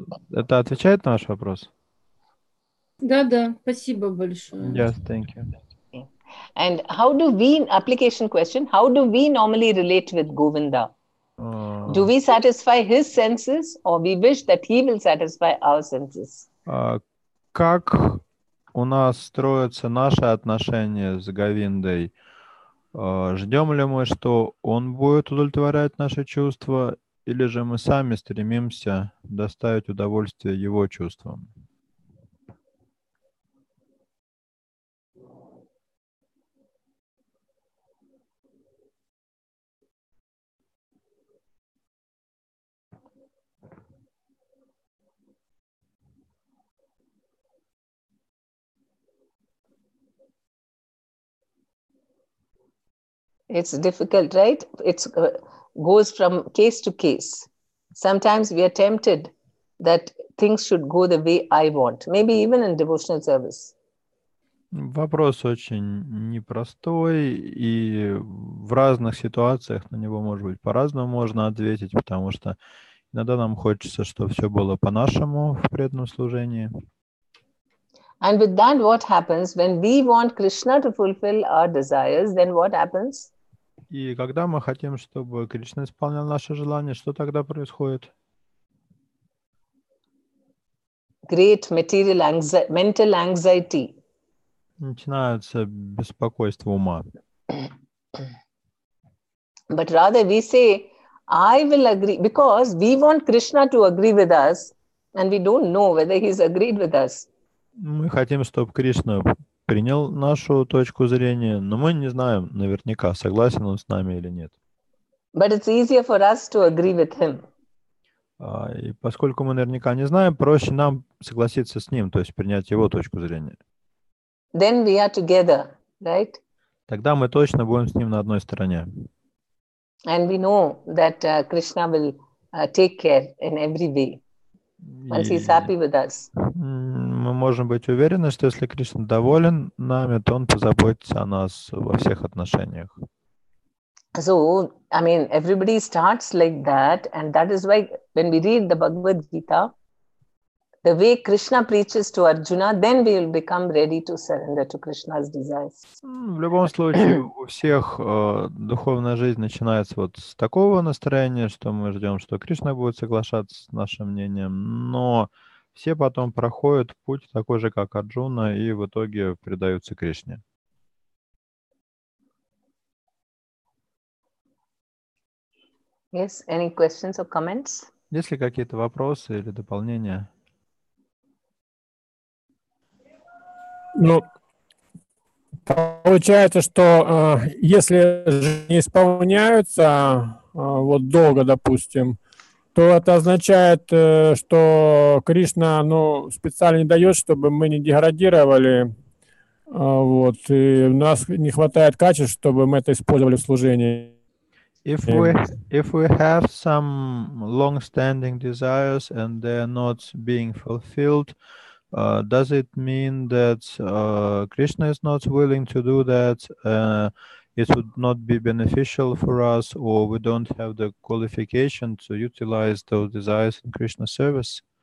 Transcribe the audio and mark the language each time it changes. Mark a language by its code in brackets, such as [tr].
[ru] Это отвечает на ваш вопрос? Да, спасибо большое. [en] Yes, thank you. Okay. And how do we, application question, how do we normally relate with Govinda? Do we satisfy his senses, or we wish that he will satisfy our senses? [ru] Как у нас строятся наши отношения с Говиндой? Ждем ли мы, что он будет удовлетворять наши чувства, или же мы сами стремимся доставить удовольствие его чувствам? [en] It's difficult, right? It goes from case to case. Sometimes we are tempted that things should go the way I want, maybe even in devotional service. [ru] Вопрос очень непростой, и в разных ситуациях на него, может быть, по-разному можно ответить, потому что иногда нам хочется, чтобы все было по-нашему в преданном служении. [en] And with that, what happens when we want Krishna to fulfill our desires? Then what happens? [ru] И когда мы хотим, чтобы Кришна исполнял наши желания, что тогда происходит? [en] Great mental anxiety. [ru] Начинается беспокойство ума. [en] But rather we say, I will agree, because we want Krishna to agree with us, and we don't know whether he's agreed with us. [ru] Мы хотим, чтобы Кришна принял нашу точку зрения, но мы не знаем наверняка, согласен он с нами или нет. [en] But it's easier for us to agree with him. [ru] И поскольку мы наверняка не знаем, проще нам согласиться с ним, то есть принять его точку зрения. [en] Then we are together, right? [ru] Тогда мы точно будем с ним на одной стороне. [en] And we know that Krishna will take care in every way once he's happy with us. [ru] Мы можем быть уверены, что если Кришна доволен нами, то он позаботится о нас во всех отношениях. [en] So, I mean, everybody starts like that, and that is why when we read the Bhagavad Gita, the way Krishna preaches to Arjuna, then we will become ready to surrender to Krishna's desires. [ru] В любом случае, у всех духовная жизнь начинается вот с такого настроения, что мы ждем, что Кришна будет соглашаться с нашим мнением, но все потом проходят путь такой же, как Арджуна, и в итоге предаются Кришне. [en] Yes, any questions or comments? [ru] Есть ли какие-то вопросы или дополнения? Ну, получается, что если не исполняются вот долго, допустим, то это означает, что Кришна специально не дает, чтобы мы не деградировали, вот, и у нас не хватает качеств, чтобы мы это использовали в служении. [en] If we have some long-standing desires and they're not being fulfilled, does it mean that Krishna is not willing to do that? It would not be beneficial for us, or we don't have the qualification to utilize those desires in Krishna's service?